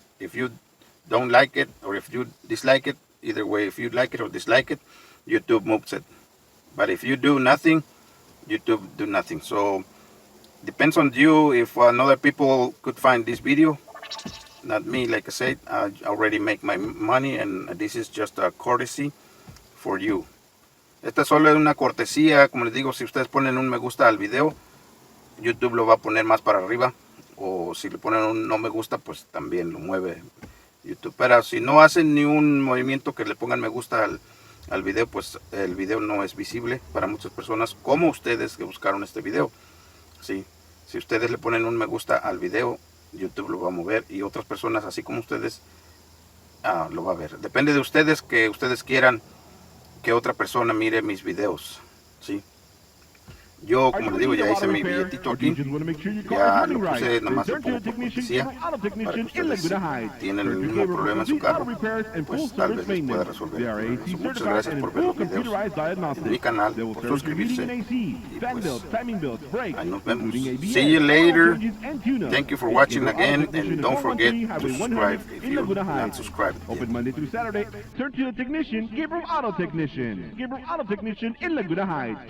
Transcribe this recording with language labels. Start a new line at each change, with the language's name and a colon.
English: If you don't like it, or if you dislike it, either way, if you like it or dislike it, YouTube moves it. But if you do nothing, YouTube do nothing. So depends on you if other people could find this video. Not me, like I said, I already make my money, and this is just a courtesy for you.
Spanish: Esta es solo una cortesía. Como les digo, si ustedes ponen un me gusta al video, YouTube lo va a poner más para arriba. o si le ponen un no me gusta, pues también lo mueve YouTube. Pero si no hacen ni un movimiento que le pongan me gusta al video, pues el video no es visible para muchas personas, como ustedes que buscaron este video. Sí, si ustedes le ponen un me gusta al video, YouTube lo va a mover, y otras personas así como ustedes lo va a ver. Depende de ustedes, que ustedes quieran que otra persona mire mis videos. Sí, yo, como les digo, ya hice mi billetito aquí, ya lo puse, nada más lo pongo por cortesía, para que ustedes, si tienen el mismo problema en su carro, pues tal vez les pueda resolver. Muchas gracias por ver los videos en mi canal, por suscribirse, y pues ahí nos vemos.
English: See you later. Thank you for watching again, and don't forget to subscribe if you're not subscribed yet. Open Monday through Saturday. Turn to the technician, Gabriel Auto Technician. Gabriel Auto Technician in Laguna Heights.